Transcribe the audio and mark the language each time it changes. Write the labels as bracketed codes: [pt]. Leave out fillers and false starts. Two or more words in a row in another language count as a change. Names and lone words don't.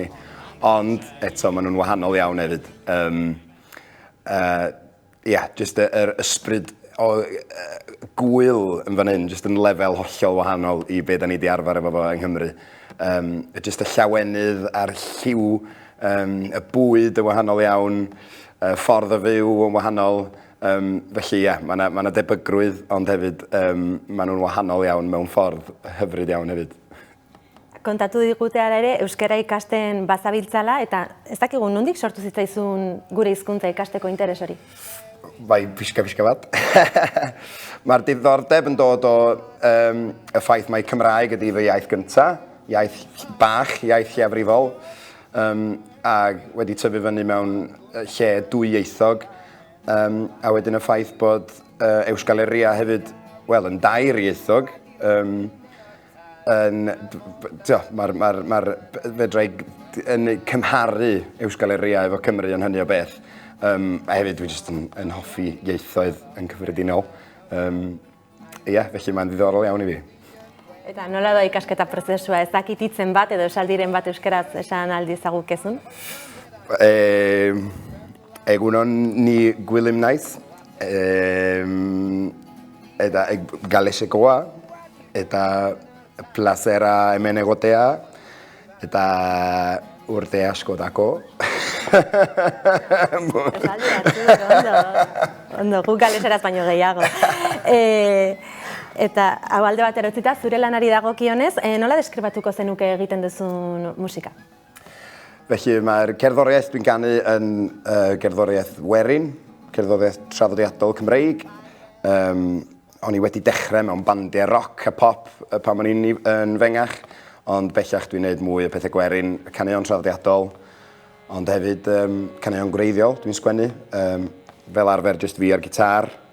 [cy] Ond eto, maen nhw'n wahanol iawn hefyd. Just yr ysbryd o gwyl yn fan hyn, jyst yn lefel hollol wahanol I be da ni wedi arfer efo fo yng Nghymru. Jyst y llawenydd a'r lliw, y bwyd yn wahanol iawn, ffordd o fyw yn wahanol. Felly ie, mae yna debygrwydd, ond hefyd maen nhw'n wahanol iawn mewn ffordd hyfryd iawn hefyd. [eu] Kontatu digute ara ere, euskara ikasten bazabiltzala, eta ez dakigu nondik sortu zitzaizun gure hizkuntza ikasteko interes hori? Bai, pixka bat. [cy] Mae'r diddordeb yn dod o y ffaith mae Cymraeg ydi fy iaith gyntaf, iaith bach, iaith lleafrifol, a wedi tyfu fyny mewn lle dwyieithog, a wedyn y ffaith bod Euskal-Herria hefyd, wel, yn dair ieithog, fedra i cymharu Euskal-Herria efo Cymru yn hynny o beth. A hefyd dwi jyst yn hoffi ieithoedd yn cyffredinol. Felly mae'n ddiddorol iawn i fi. [eu] Eta nola da ikasketa prozesua, ez dakit hitzen bat edo esaldiren bat euskaraz esan aldi ezagukezun? Egunon ni Gwilym naiz, eta galesekoa, eta plazera hemen egotea, eta urte asko dako. Esaldi hartu, ondo, guk galeseraz baino gehiago. Eta hau alde batera utzita, zure lanari dagokionez, nola deskribatuko zenuke egiten duzun musika? [cy] Felly mae'r cerddoriaeth dwi'n canu yn gerddoriaeth werin, cerddoriaeth traddodiadol Cymreig. O'n i wedi dechrau mewn bandiau roc a pop pan o'n i'n fengach, ond bellach dwi'n gwneud mwy o pethau gwerin, caneuon traddodiadol, ond hefyd caneuon gwreiddiol dwi'n sgwennu, fel arfer jyst fi ar gitar.